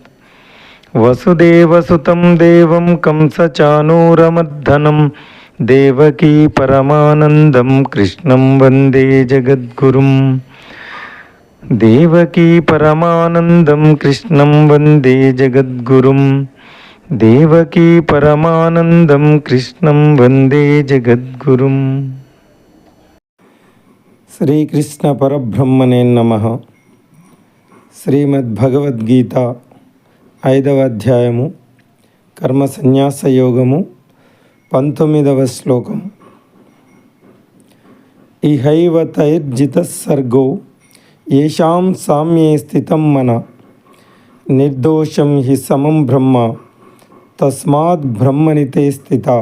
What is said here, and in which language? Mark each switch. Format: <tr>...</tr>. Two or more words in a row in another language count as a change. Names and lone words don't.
<sa>वसुदेवसुतं देवं कंसचाणूरमर्दनं देवकी परमानन्दं कृष्णं वन्दे जगद्गुरुं। देवकी परमानन्दं कृष्णं वन्दे जगद्गुरुं। देवकी परमानन्दं कृष्णं वन्दे जगद्गुरुं। శ్రీకృష్ణ పరబ్రహ్మణే నమః.</sa> <te>శ్రీమద్భగవద్గీత 5వ అధ్యాయము కర్మ సన్యాస యోగము 19వ శ్లోకం.</te> <sa>ఇహైవ తైర్జితః సర్గో యేషాం సామ్యే స్థితం మన నిర్దోషం హి సమం బ్రహ్మ తస్మాత్ బ్రహ్మనితే స్థిత.</sa>